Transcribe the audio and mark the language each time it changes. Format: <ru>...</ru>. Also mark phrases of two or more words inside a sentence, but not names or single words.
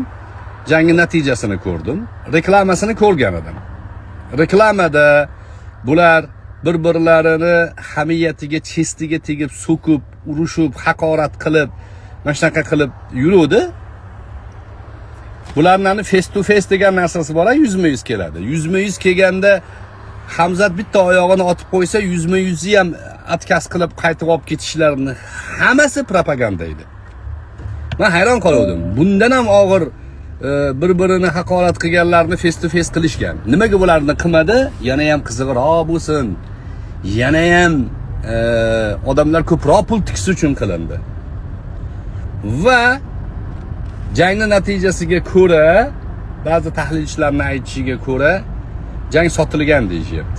<uz>Jangning natijasini ko'rdim. Reklamasini ko'rgan edim. Reklamada bular bir-birlarini hamiyatiga, chestiga tegib, so'kib, urushib, haqorat qilib, mana shunaqa qilib yuruvdi. Bularning</uz> <en>face to face</en> <uz>degan narsasi bor, 100% keladi. 100% kelganda Hamzat bitta oyog'ini otib qo'ysa, 100% ham atkas qilib qaytib olib ketishlarini hammasi propaganda edi. Men hayron qoldim. Bundan ham og'ir bir-birini haqorat qilganlarni</uz> <en>face to face</en> <uz>qilishgan. Nimaga bularni qilmadi? Yana ham qiziqroq bo'lsin. Yana ham odamlar ko'proq pul tikish uchun qilindi. Va jangning natijasiga ko'ra, ba'zi tahlilchilarning aytishiga ko'ra, jang sotilgan deyishyapti.</uz>